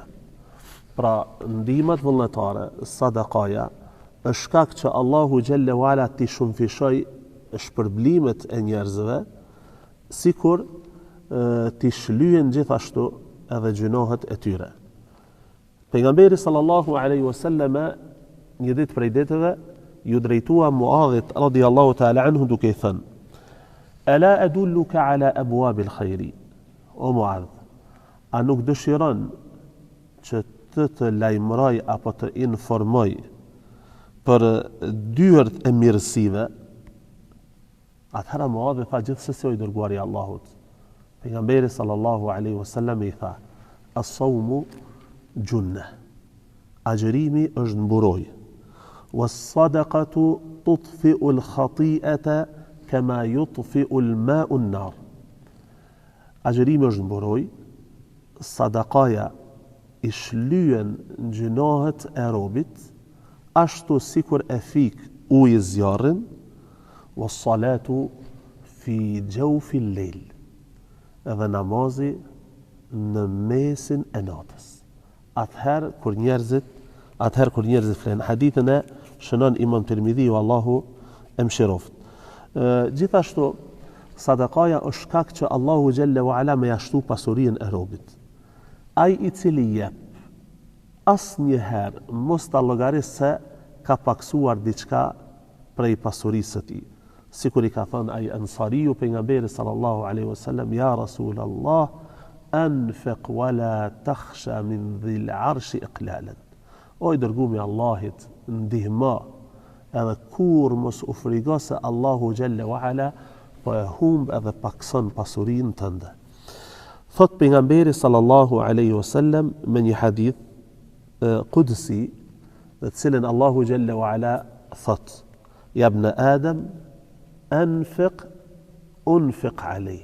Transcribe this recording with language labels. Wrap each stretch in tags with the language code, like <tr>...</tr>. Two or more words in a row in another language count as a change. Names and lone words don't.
<sq>Pra ndihmat vullnetare, sadakaja, është shkak që Allahu</sq> <ar>جل وعلا</ar> <sq>t'i shumëfishoj shpërblimet e njerëzve, sikur t'i shlyejnë gjithashtu edhe gjinohet e tyre. Pejgamberi</sq> <ar>صلى الله عليه وسلم</ar> <sq>një ditë prej ditëve ju drejtua Muadhit</sq> <ar>رضي الله تعالى عنه</ar> <sq>duke I thënë:</sq> <ar>ألا أدلك على أبواب الخير?</ar> <sq>O Muadh, a nuk dëshiron që të lajmëroj apo të informoj për dyert e mirësive? Atëherë Muadh tha gjithsesi o I dërguari I Allahut. Pejgamberi</sq> <ar>صلى الله عليه وسلم</ar> <sq>I tha:</sq> <ar>الصوم جنة.</ar> <sq>Agjërimi është mburoj.</sq> <ar>والصدقة تطفئ الخطيئة كما يطفئ الماء النار.</ar> <sq>Agjërimi është mburoj, sadakaja I shlyen gjinohet e robit, ashtu sikur e fik ujë zjarrin,</sq> <ar>والصلاة في جوف الليل.</ar> <sq>Edhe namazi në mesin e natës. Atëherë kur njerëzit flenë. Hadithën e shënon Imam Tirmidhiu, Allahu e mëshiroft. Gjithashtu sadakaja është shkak që Allahu</sq> <ar>جل وعلا</ar> <sq>me jashtu pasurinë e robit. Ai I cili jep asnjëherë mos ta llogarisë se ka paksuar diçka prej pasurisë së tij. Sikur I ka thënë ai Ansariu pejgamberi</sq> <ar>صلى الله عليه وسلم: يا رسول الله، أنفق ولا تخش من ذي العرش إقلالا.</ar> <sq>O I dërguari I Allahit, ndihma edhe kur mos u frigo se Allahu</sq> <ar>جل وعلا</ar> <sq>po e humb edhe pakson pasurinë tënde. Thot pejgamberi</sq> <ar>صلى الله عليه وسلم</ar> <sq>me një</sq> <ar>حديث قدسي,</ar> <sq>në të cilën Allahu</sq> <ar>جل وعلا</ar> <sq>thot:</sq> <ar>يا ابن آدم، أنفق أنفق عليك.</ar>